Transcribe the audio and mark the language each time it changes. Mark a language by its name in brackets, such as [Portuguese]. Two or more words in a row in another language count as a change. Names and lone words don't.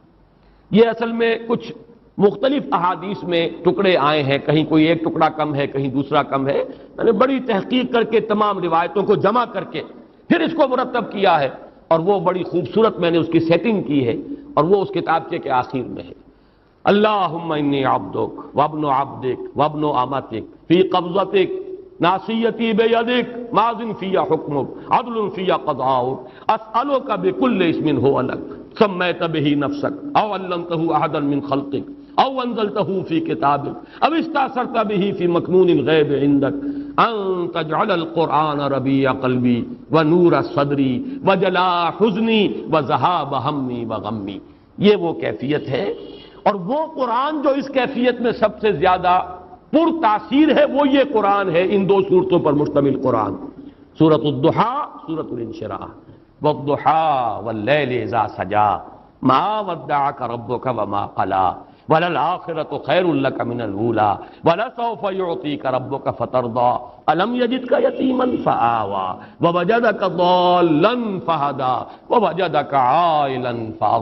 [Urdu] یہ اصل میں کچھ مختلف احادیث میں ٹکڑے آئے ہیں، کہیں کوئی ایک ٹکڑا کم ہے، کہیں دوسرا کم ہے، میں نے بڑی تحقیق کر کے تمام روایتوں کو جمع کر کے پھر اس کو مرتب کیا ہے، اور وہ بڑی خوبصورت میں نے اس کی سیٹنگ کی ہے، اور وہ اس کتابچے کے آخر میں ہے۔ [Arabic] اللہم انی عبدک وابن عبدک وابن امتک فی قبضتک ناصیتی بیدک ماضٍ فی حکمک عدل فی قضاؤک، اسألک بکل اسم ہو لک سمیت بہ نفسک او علمتہ احدا من خلقک او انزلتہ فی کتابک او استاثرت بہ فی مکنون الغیب عندک ان تجعل القرآن ربیع قلبی ونور صدری وجلاء حزنی وذہاب ہمی وغمی۔ [Urdu] یہ وہ کیفیت ہے، اور وہ قرآن جو اس کیفیت میں سب سے زیادہ پر تاثیر ہے وہ یہ قرآن ہے، ان دو صورتوں پر مشتمل قرآن، سورۃ الضحیٰ، سورۃ الانشراح، [Arabic] والضحیٰ واللیل اذا سجا ما ودعک ربک وما قلی وللآخرۃ خیر لک من الاولی ولسوف یعطیک ربک فترضی الم یجدک یتیما فآوی ووجدک ضالا فہدی ووجدک عائلا فأغنی۔